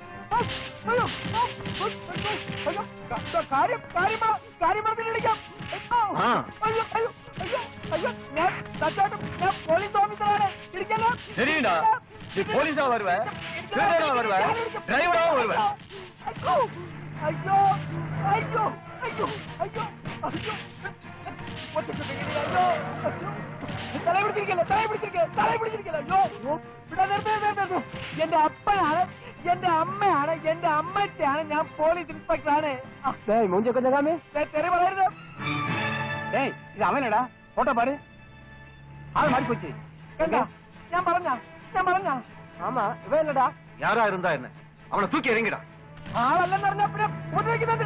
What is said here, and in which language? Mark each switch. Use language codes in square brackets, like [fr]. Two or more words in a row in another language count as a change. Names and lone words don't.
[ml] പോലീസ് ഓഫീസറാണ്. [ta] தெரியுடா, நீ போலீஸா வருவ, திருடனா வருவ, டிரைவரா வருவ. [ml] അയ്യോ അയ്യോ അയ്യോ അയ്യോ അയ്യോ അയ്യോ തല പിടിച്ചിരിക്കല്ലേ, തല പിടിച്ചിരിക്കേ, തല പിടിച്ചിരിക്കല്ലേ. അയ്യോ എന്റെ അപ്പനാണ്, എന്റെ അമ്മയാണ്, എന്റെ അമ്മച്ചാണ്. ഞാൻ പോലീസ് ഇൻസ്പെക്ടറാണ്. [ta] மூஞ்ச கொஞ்சம் காமி. [ml] തെറി പറയരുത്. [ta] ஏய், இது அவனடா, போட்டோ பாரு. ஆள் மாறி போச்சு. [ml] കണ്ടോ? ഞാൻ പറഞ്ഞ [ta] ஆமா, இவன் இல்லடா. யாரா இருந்தா என்ன, அவனை தூக்கி எறிங்கடா. [ml] ആളല്ലെന്ന് പറഞ്ഞാ പിന്നെ ഉപദ്രവിക്കുന്നെന്തിന്?